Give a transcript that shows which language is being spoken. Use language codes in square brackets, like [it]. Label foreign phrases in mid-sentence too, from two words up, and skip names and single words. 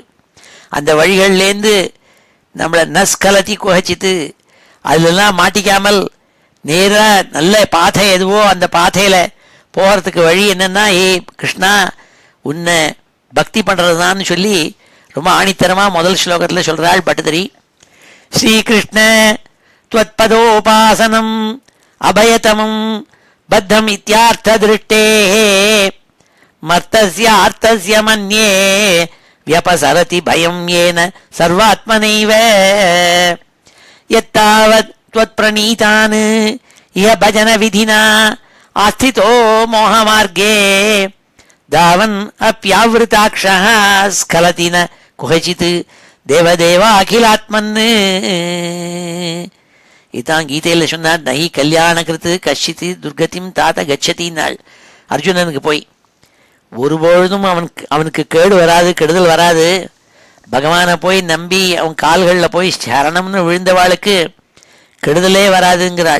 [ta] அந்த வழிகள்லேருந்து நம்மளை நஸ்கலத்தி குகைச்சித்து அதிலெல்லாம் மாட்டிக்காமல் நேராக நல்ல பாதை எதுவோ அந்த பாதையில் போகிறதுக்கு வழி என்னன்னா, ஏ கிருஷ்ணா உன்னை பக்தி பண்ணுறதுதான்னு சொல்லி ரொம்ப ஆணித்தரமாக முதல் ஸ்லோகத்தில் சொல்கிறாள் பட்டதிரி. [sa] ஸ்ரீகிருஷ்ண त्वत्पदोपासनम् अभयतमम् बद्धम् इत्यार्थ दृष्टेः मर्तस्यार्थस्य मन्ये व्यपसरति भयं येन सर्वात्मनैव यत्तावत् त्वत्प्रणीतान् इह भजन विधिना आस्थितो मोहमार्गे धावन् अप्यावृताक्षः स्खलति न कुहचित् देवदेव अखिलात्मन्. [ta] இதான் கீதையில் சொன்னார். [sa] न हि कल्याणकृत् कश्चित् दुर्गतिम् तात गच्छति [ta] அர்ஜுனனுக்கு போய். ஒருபொழுதும் அவனுக்கு கேடு வராது, கெடுதல் வராது. பகவானை போய் நம்பி அவன் கால்களில் போய் சரணம்னு விழுந்தவாளுக்கு கெடுதலே வராதுங்கிறாள்.